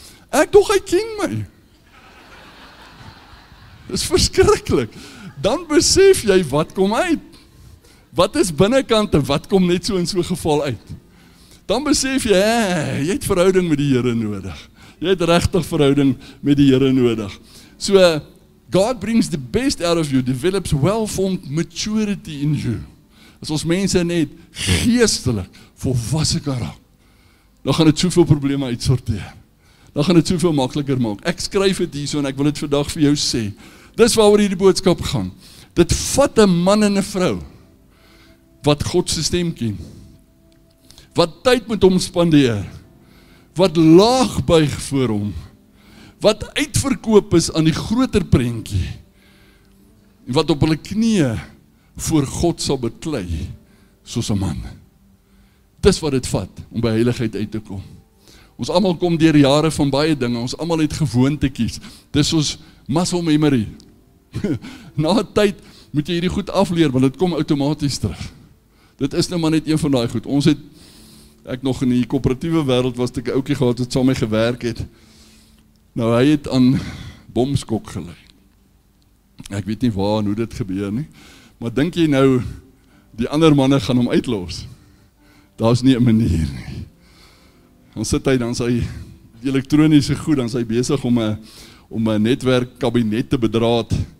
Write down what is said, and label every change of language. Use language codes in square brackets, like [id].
[af] Ek dog hy ken my. Dis verskriklik. Dan besef jy wat kom uit. Wat is binnekant en wat kom net so in so 'n geval uit. Dan besef jy, jy het verhouding met die Here nodig. Jy het regtig verhouding met die Here nodig. [en] So, God brings the best out of you, develops well-formed maturity in you. [af] As ons mense net geestelik volwasse kan raak, dan gaan dit soveel probleme uitsorteer. Dan gaan dit soveel makliker maak. Ek skryf dit hierso en ek wil dit vandag vir jou sê. Dis waaroor hierdie boodskap gaan. Dit vat 'n man en 'n vrou wat God se stem ken. Wat tyd met hom spandeer. Wat laag buig voor hom. Wat uitverkoop is aan die groter prentjie. Wat op hulle knieë voor God sal beklei soos 'n man. Dis wat dit vat om by heiligheid uit te kom. Ons almal kom deur jare van baie dinge, ons almal het gewoontetjies. Dis ons muscle memory. Na 'n tyd moet jy hierdie goed afleer, want dit kom outomaties terug. Dit is nou maar net een van daai goed. Ons het, ek nog in die koöperatiewe wêreld was, ek 'n ouetjie gehad wat saam met my gewerk het. Nou hy het aan bomskok gelei. Ek weet nie waar en hoe dit gebeur nie, maar dink jy nou die ander manne gaan hom uitlos? Daar's nie 'n manier nie. Dan sit hy, dan sy die elektroniese goed, dan sy besig om 'n netwerkkabinet te bedraad.